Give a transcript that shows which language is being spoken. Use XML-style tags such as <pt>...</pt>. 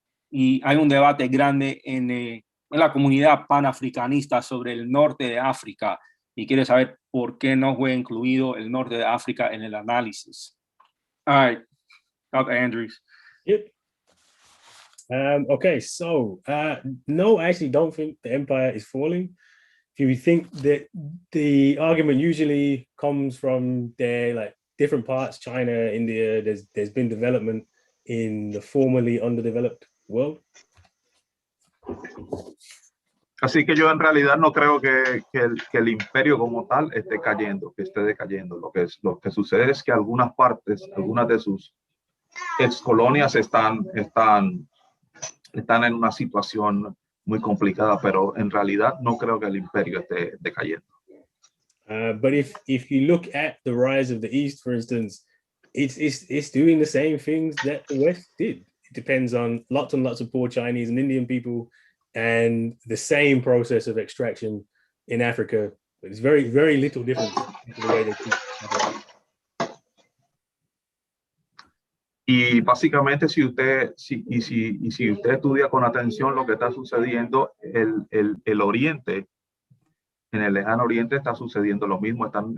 <es>y hay un debate grande en la comunidad panafricanista sobre el norte de África, y quiere saber por qué no fue incluido el norte de África en el análisis.</es> <en>All right, Dr. Andrews. Yep. Okay, so no, I actually don't think the empire is falling. If you think that the argument usually comes from their like different parts, China, India, there's been development in the formerly underdeveloped world.</en> <es>Así que yo en realidad no creo que el imperio como tal esté cayendo, que esté decayendo. Lo que sucede es que algunas partes, algunas de sus excolonias están en una situación muy complicada, pero en realidad no creo que el imperio esté decayendo.</es> <en>But if you look at the rise of the East, for instance, it's doing the same things that the West did. It depends on lots and lots of poor Chinese and Indian people, and the same process of extraction in Africa. It's very, very little difference in the way they treat Africa.</en> <es>Y básicamente si usted estudia con atención lo que está sucediendo, el Oriente, en el lejano Oriente está sucediendo lo mismo.</es>